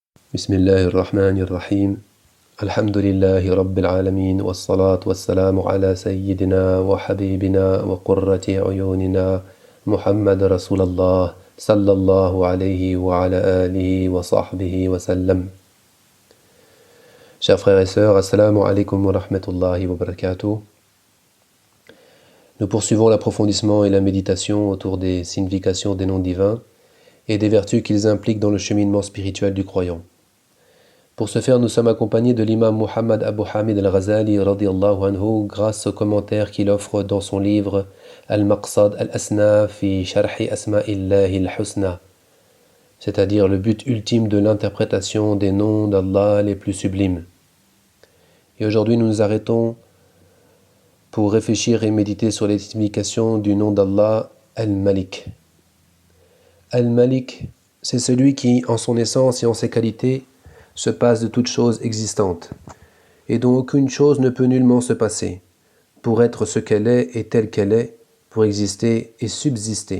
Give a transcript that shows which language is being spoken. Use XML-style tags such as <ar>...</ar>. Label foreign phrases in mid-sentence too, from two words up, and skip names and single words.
<ar>بسم الله الرحمن الرحيم الحمد لله رب العالمين والصلاة والسلام على سيدنا وحبيبنا وقرة عيوننا محمد رسول الله صلى الله عليه وعلى آله وصحبه وسلم.</ar> <fr>Chers frères et sœurs,</fr> <ar>السلام عليكم ورحمة الله وبركاته.</ar> <fr>Nous poursuivons l'approfondissement et la méditation autour des significations des noms divins et des vertus qu'ils impliquent dans le cheminement spirituel du croyant. Pour ce faire, nous sommes accompagnés de l'imam Muhammad Abu Hamid al-Ghazali</fr> <ar>رضي الله عنه</ar> <fr>grâce au commentaire qu'il offre dans son livre Al-Maqsad al-Asna fi Sharhi Asma'illahi al-Husna, c'est-à-dire le but ultime de l'interprétation des noms d'Allah les plus sublimes. Et aujourd'hui, nous nous arrêtons pour réfléchir et méditer sur les significations du nom d'Allah Al-Malik. Al-Malik, c'est celui qui, en son essence et en ses qualités, se passe de toute chose existante, et dont aucune chose ne peut nullement se passer, pour être ce qu'elle est et telle qu'elle est, pour exister et subsister.</fr>